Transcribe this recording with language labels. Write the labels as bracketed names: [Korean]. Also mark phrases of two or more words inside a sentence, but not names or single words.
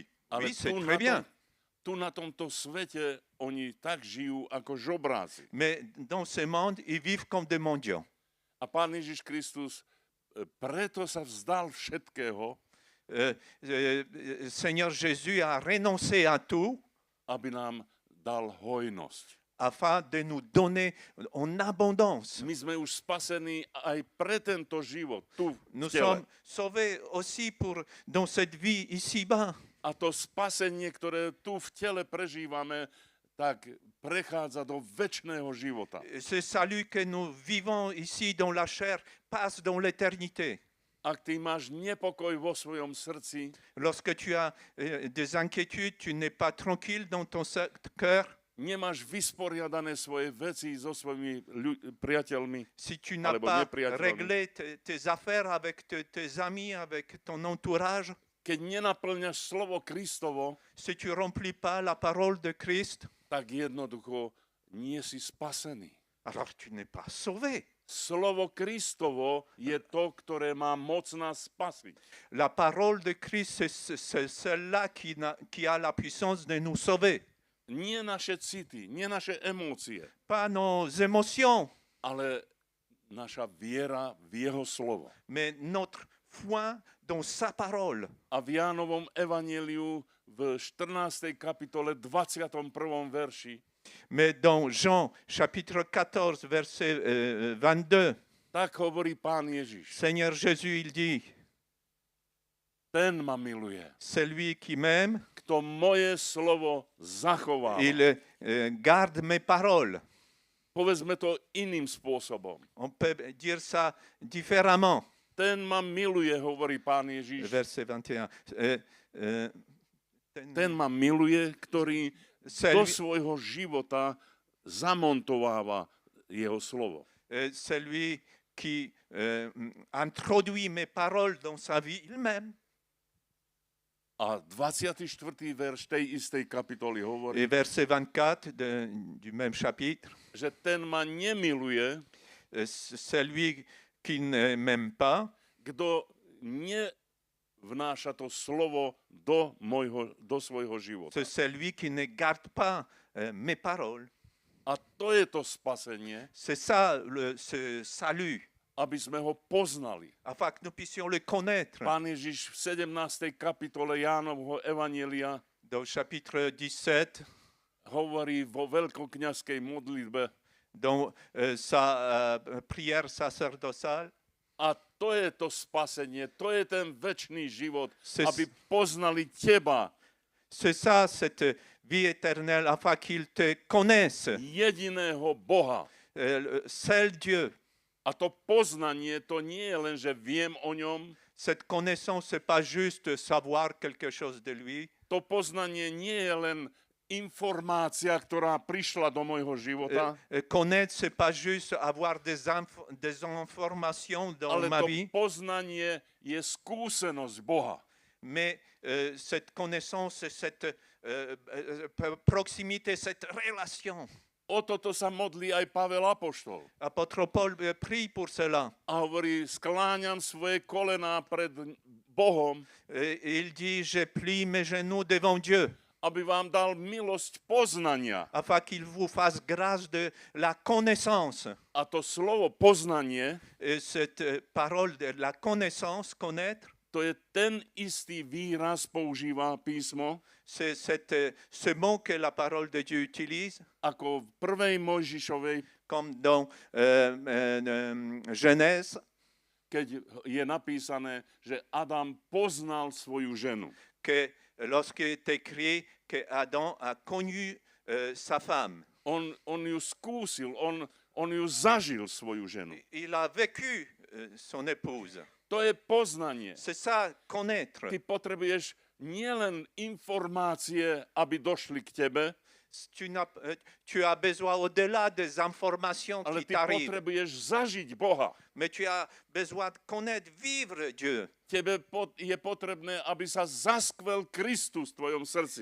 [Slovak] Ale [French] Oui, c'est très bien. [Slovak] Tu na tomto svete oni tak žijú ako žobráci. [French] Mais dans ce monde, ils vivent comme des mendiants. [Slovak] A Pán Ježiš Kristus preto sa vzdal všetkého, [French] Seigneur Jésus a renoncé à tout [Slovak] aby nám dal hojnosť. [French] afin de nous donner en abondance. [Slovak] My sme už spasení aj pre tento život tu v [French] Nous [Slovak] tele. [French] sommes sauvés aussi pour, dans cette vie ici-bas. [Slovak] A to spasenie, ktoré tu v tele prežívame, tak prechádza do večného života. [French] Ce salut que nous vivons ici dans la chair passe dans l'éternité. [Slovak] Ak ty máš nepokoj vo svojom srdci, [French] Lorsque tu as des inquiétudes, tu n'es pas tranquille dans ton cœur, [Slovak] nemáš vysporiadané svoje veci so svojimi priateľmi, [French] si tu n'as [Slovak] Alebo [French] pas [Slovak] nepriateľmi. [French] réglé tes affaires avec tes amis, avec ton entourage, [Slovak] keď nenaplňaš slovo Kristovo, [French] si tu remplis pas la parole de Christ, [Slovak] tak jednoducho nie si spasený. [French] alors tu n'es pas sauvé. [Slovak] Slovo Kristovo je to, ktoré má moc nás spasiť. [French] La parole de Christ, c'est celle-là qui a la puissance de nous sauver. [Slovak] Nie naše city, nie naše emócie, [French] Pas nos émotions, [Slovak] ale naša viera v jeho slovo. [French] mais notre foi dans sa parole. [Slovak] A v Jánovom evanjeliu v 14. kapitole 21. verši [French] Mais dans Jean chapitre 14, verset 22, [Slovak] tak hovorí Pán Ježiš. [French] Seigneur Jésus, il dit, [Slovak] Ten ma miluje, [French] celui qui m'aime, [Slovak] kto moje slovo zachováva. [French] il garde mes paroles. [Slovak] Povedzme to iným spôsobom. [French] On peut dire ça différemment. [Slovak] Ten ma miluje, hovorí Pán Ježiš. [French] Verset 21. [Slovak] Ten ma miluje, ktorý do [French] Celui, [Slovak] svojho života zamontováva jeho slovo. [French] celui qui introduit mes paroles dans sa vie, il m'aime. [Slovak] A 24. verš tej istej kapitoly hovorí, [French] Et verset 24 du même chapitre, [Slovak] že ten ma nemiluje, [French] celui qui ne m'aime pas, [Slovak] kto nevnáša to slovo do svojho života. [French] c'est celui qui ne garde pas mes paroles. [Slovak] A to je to spasenie, [French] C'est ça ce salut, [Slovak] aby sme ho poznali. [French] afin que nous puissions le connaître. [Slovak] Pán Ježiš v 17. kapitole Jánovho evanjelia [French] Dans le chapitre 17, [Slovak] hovorí vo veľkokňazskej modlitbe, [French] dans sa prière sacerdotale, [Slovak] a to je to spasenie, to je ten večný život, [French] C'est- [Slovak] aby poznali teba, [French] c'est ça cette vie éternelle, afin qu'ils te connaissent, [Slovak] jediného Boha. [French] seul Dieu. [Slovak] A to poznanie, to nie je len, že viem o ňom, [French] Cette connaissance, c'est pas juste savoir quelque chose de lui. [Slovak] to poznanie nie je len informácia, ktorá prišla do môjho života, [French] Connaître, c'est pas juste avoir des informations dans [Slovak] ale [French] ma [Slovak] to [French] vie, [Slovak] poznanie je skúsenosť Boha. [French] mais cette connaissance, cette proximité, cette relation. [Slovak] O toto sa modlí aj Pavel Apoštol. [French] Apôtre Paul prie pour cela. [Slovak] A hovorí, skláňam svoje kolená pred Bohom, [French] Il dit, je plie mes genoux devant Dieu, [Slovak] aby vám dal milosť poznania. [French] afin qu'il vous fasse grâce de la connaissance. [Slovak] A to slovo poznanie, [French] Et cette parole de la connaissance, connaître, [Slovak] to je ten istý výraz, používa písmo, [French] c'est ce mot que la parole de Dieu utilise, [Slovak] ako v 1. Mojžišovej, [French] comme dans Genèse, [Slovak] keď je napísané, že Adam poznal svoju ženu. [French] que lorsque est écrit que Adam a connu sa femme, [Slovak] On ju skúsil, on ju zažil, svoju ženu. [French] il a vécu son épouse. [Slovak] To je poznanie. [French] C'est ça, connaître. [Slovak] Ty potrebuješ nielen informácie, aby došli k tebe, [French] Tu as besoin au-delà des informations [Slovak] ale [French] qui [Slovak] ty [French] t'arrivent, [Slovak] potrebuješ zažiť Boha. [French] mais tu as besoin de connaître, vivre Dieu. [Slovak] Tebe je potrebné, aby sa zaskvel Kristus v tvojom srdci.